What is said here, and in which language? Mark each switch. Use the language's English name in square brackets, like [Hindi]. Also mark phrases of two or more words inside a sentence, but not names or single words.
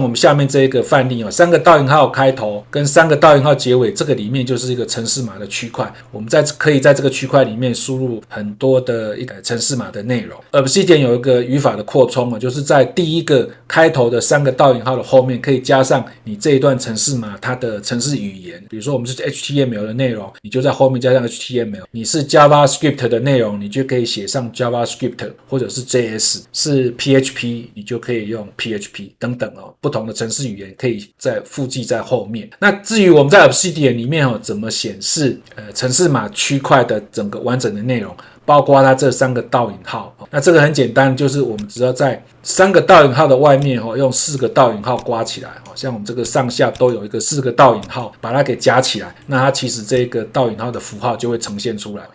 [Chinese] 們下面這一個範例3個倒引號開頭跟3個倒引號結尾，這個裡面就是一個程式碼的區塊，我們可以在這個區塊裡面輸入很多的一個程式碼的內容。Obsidian 有一個語法的擴充就是在第一個開頭的3個倒引號的後面可以加上你這一段程式碼它的程式語言，比如說我们是 HTML 的內容，你就在後面加上 HTML， 你是 JavaScript 的內容，你就可以寫上 JavaScript， 或者是 JS， 是 PHP 你就可以用 PHP 等等不同的程式語言可以再附記在後面。那至於我們在 Obsidian 裡面怎麼顯示程式碼區塊的整個完整的內容，包括它這3個倒引號，那這個很簡單，就是我們只要在3個倒引號的外面用4個倒引號括起來，像我們這個上下都有一個4個倒引號，把它給加起來，那它其實這個倒引號的符號就會呈現出來。